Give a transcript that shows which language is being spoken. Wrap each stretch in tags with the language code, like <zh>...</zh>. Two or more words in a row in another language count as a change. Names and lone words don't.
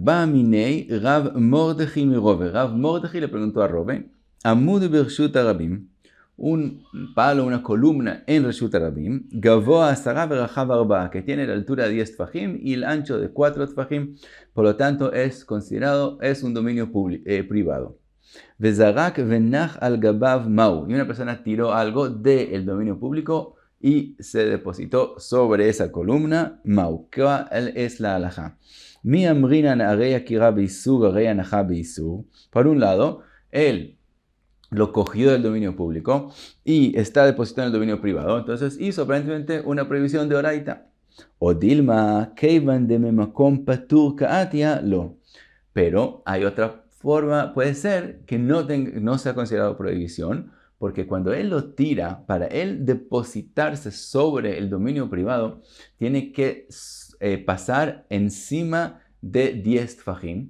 <arc>Ba minei Rav Mordechi mi Rove.</arc> <es>Rav Mordechi le preguntó a Rove.</es> <arc>Amud Bershut Arabim.</arc> <es>Un palo, una columna en</es> <he>Reshut Arabim.</he> <arc>Gavoa Asara Verachav Arba,</arc> <es>que tiene la altura de 10 tfajim y el ancho de 4 tfajim. Por lo tanto, es considerado, es un dominio privado.</es> <arc>Vezarak venach al gabav mau.</arc> <es>Y una persona tiró algo del dominio público y se depositó sobre esa columna mau. ¿Cuál es la halajá?</es> <arc>Mi amrinan arei akira beisur, arei anajá beisur.</arc> <es>Por un lado, él lo cogió del dominio público y está depositado en el dominio privado. Entonces hizo aparentemente una prohibición de oraita.</es> <arc>O dilma keivan de memakom patur kaatia lo.</arc> <es>Pero hay otra forma, puede ser que no sea considerado prohibición, porque cuando él lo tira, para él depositarse sobre el dominio privado, tiene que pasar encima de 10 tfajim.</es>